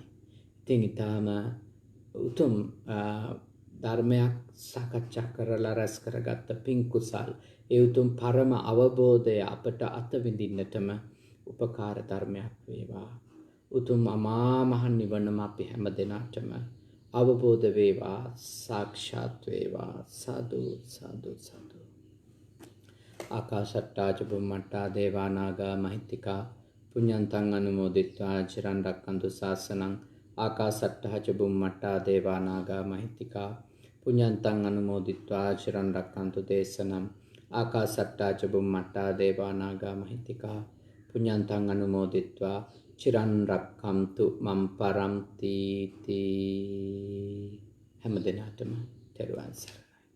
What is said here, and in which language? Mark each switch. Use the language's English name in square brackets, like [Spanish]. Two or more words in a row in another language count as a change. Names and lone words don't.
[Sinhala] ඉතින් ඊටාම උතුම් ධර්මයක් සාකච්ඡා කරලා රැස් කරගත්ත පින් කුසල්, ඒ උතුම් පරම අවබෝධය අපට අත විඳින්නටම උපකාර ධර්මයක් වේවා. උතුම් අමා මහ නිවනම අපි හැම දෙනාටම අවබෝධ වේවා, සාක්ෂාත් වේවා. සාදු සාදු සාදු. [Pali] ආකාශට්ටා ච බුම්මට්ටා දේවා නාග මහිත්‍තිකා පුඤ්ඤන්තං අනුමෝදිත්වා චිරන් රැක්කන්තු ශාසනං. ආකාශට්ටා ච බුම්මට්ටා දේවා නාග මහිත්‍තිකා පුඤ්ඤන්තං අනුමෝදිත්වා චිරන් රැක්කන්තු දේශනං. ආකාශට්ටා ච බුම්මට්ටා දේවා නාග මහිත්‍තිකා පුඤ්ඤන්තං අනුමෝදිත්වා චිරන් රැක්කන්තු මම් පරන්ති තී. [Sinhala] හැම දිනටම තෙරුවන් සරණයි.